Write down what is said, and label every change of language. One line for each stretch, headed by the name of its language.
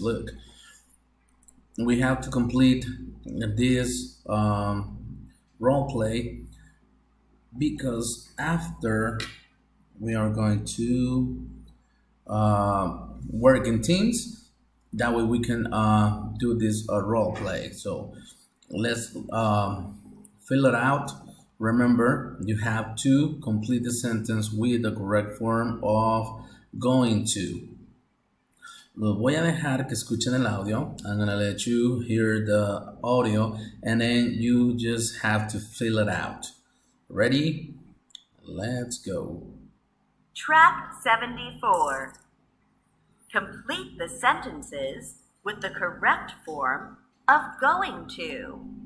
English: Look, we have to complete this role play because after we are going to work in teams. That way we can do this role play. So let's fill it out. Remember, you have to complete the sentence with the correct form of going to.
Spanish: Los voy a dejar que escuchen el audio.
English: I'm gonna let you hear the audio and then you just have to fill it out. Ready? Let's go. Track 74. Complete the sentences with the correct form of going to.